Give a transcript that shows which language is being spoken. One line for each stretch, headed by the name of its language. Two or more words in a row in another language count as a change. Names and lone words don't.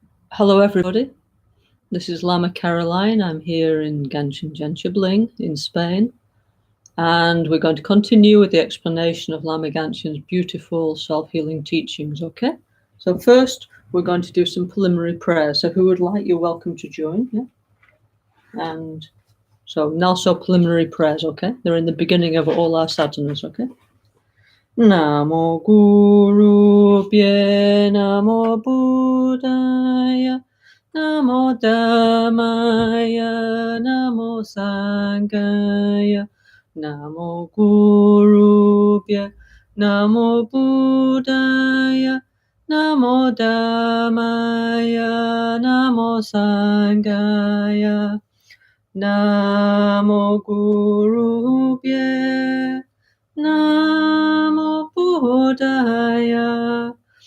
English: Hello everybody, this is Lama Caroline. I'm here in Ganchen in Spain, and we're going to continue with the explanation of Lama Ganchen's beautiful self-healing teachings, okay? So first, we're going to do some preliminary prayers. So who would like, you're welcome to join, yeah? And so NgalSo preliminary prayers, okay? They're in the beginning of all our sadhanas, okay?
Sanskrit: Namo Guru Pye Namo Buddhaya Namo Dhammaya Namo Sanghaya Namo Gurubhya Namo Buddhaya Namo Dhammaya Namo Sanghaya Namo Gurubhya Namo Buddhaya